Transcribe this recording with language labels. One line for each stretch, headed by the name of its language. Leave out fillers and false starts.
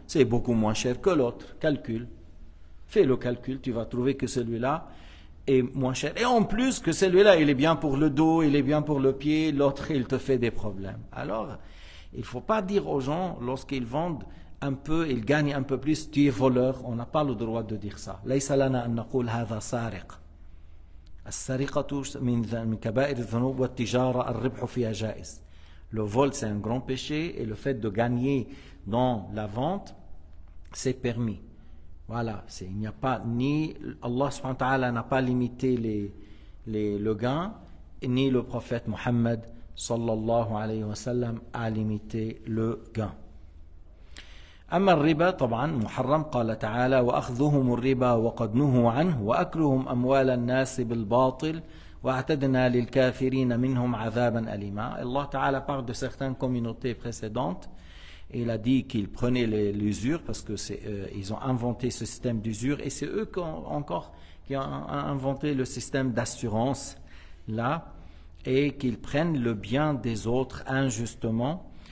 French: C'est beaucoup moins cher que l'autre. Calcul. Fais le calcul, tu vas trouver que celui-là est moins cher. Et en plus que celui-là, il est bien pour le dos, il est bien pour le pied, l'autre, il te fait des problèmes. Alors, il ne faut pas dire aux gens, lorsqu'ils vendent un peu, ils gagnent un peu plus, tu es voleur. On n'a pas le droit de dire ça.
Arabic: ليس لنا أن نقول هذا سارق. السرقة من كبائر الذنوب والتجارة الربح فيها جائز.
French: Le vol, c'est un grand péché et le fait de gagner dans la vente, c'est permis. Voilà, il n'y a pas ni Allah subhanahu wa ta'ala n'a pas limité le gain, ni le prophète Mohammed sallallahu alayhi wa sallam a limité le gain.
Arabic: أما الربا طبعا محرم قال تعالى وأخذهم الربا وقد نهوا عنه وأكلهم أموال الناس بالباطل وأعتدنا للكافرين منهم عذابا أليما.
French: Allah Ta'ala parle de certaines communautés précédentes et il a dit qu'ils prenaient l'usure parce que ils ont inventé ce système d'usure et c'est eux qui ont inventé le système d'assurance là et qu'ils prennent le bien des autres injustement.